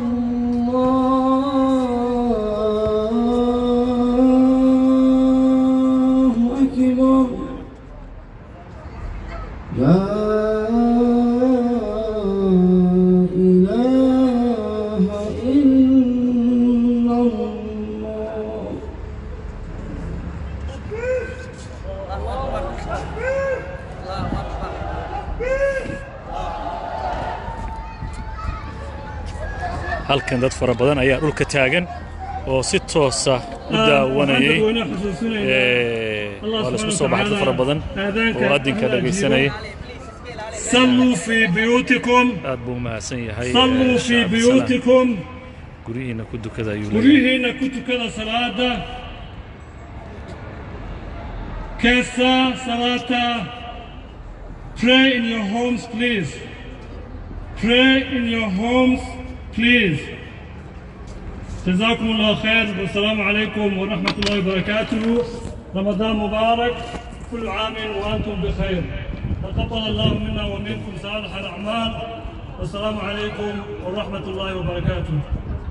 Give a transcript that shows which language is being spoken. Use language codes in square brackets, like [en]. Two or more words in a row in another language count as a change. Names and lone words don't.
[ar] الله أكبر لا إله إلا الله [so] halkan dad fara badan ayaa dhulka taagan oo si toos ah u daawanayay wala isku soo baxay fara badan oo adinka dhageysanay [ar] صلوا في بيوتكم [so] aad buu maasan yahay [ar] صلوا في بيوتكم [so] gurihiina ku dukada ayuu gurihiina ku tukada salaada kasa salata [en] pray in your homes please pray in your homes please [ar] جزاكم الله خير والسلام عليكم ورحمة الله وبركاته رمضان مبارك كل عام وأنتم بخير تقبل الله منا ومنكم صالح الأعمال والسلام عليكم ورحمة الله وبركاته